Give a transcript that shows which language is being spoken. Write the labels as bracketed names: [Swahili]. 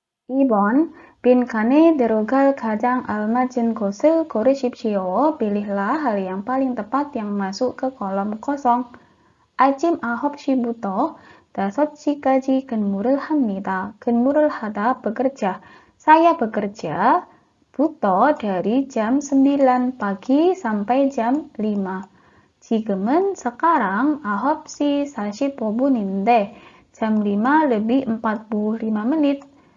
[Korean] 2번 빈칸에 들어갈 가장 알맞은 것을 고르십시오. [Indonesian] Pilihlah hal yang paling tepat yang masuk ke kolom kosong. [Korean] 아침 9시부터 5시까지 근무를 합니다. 근무를 하다 [Indonesian] bekerja. Saya bekerja buto dari jam 9 pagi sampai jam 5. [Korean] 지금은 [Indonesian] sekarang [Korean] 9시 45분인데 [Indonesian] jam 5 lebih 45 menit.